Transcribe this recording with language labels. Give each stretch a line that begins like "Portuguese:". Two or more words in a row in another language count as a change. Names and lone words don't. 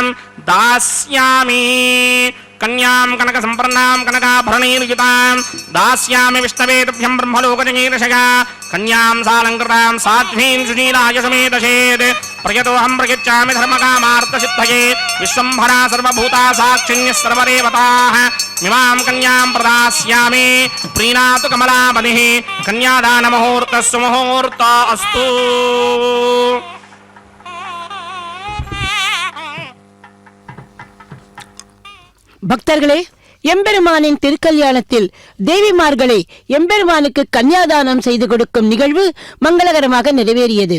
Sanskrit: दास्यामि कन्यां कनक संपन्नां कनकाभरणैर्युतां दास्यामि विष्णवे तुभ्यं ब्रह्मलोकजगीर्षया कन्यां सालङ्कृतां साध्वीं सुशीलाय समेतशेत् प्रयतोऽहं प्रयच्छामि धर्मकामार्थसिद्धये विश्वम्भरा सर्वभूता साक्षिण्यः सर्वदेवताः इमां कन्यां प्रदास्यामि प्रीणातु कमलापतिः कन्यादानमुहूर्तः सुमुहूर्त अस्तु।
Tamil: பக்தர்களே, எம்பெருமானின் திருக்கல்யாணத்தில் தேவிமார்களை எம்பெருமானுக்கு கன்யாதானம் செய்து கொடுக்கும் நிகழ்வு மங்களகரமாக நிறைவேறியது.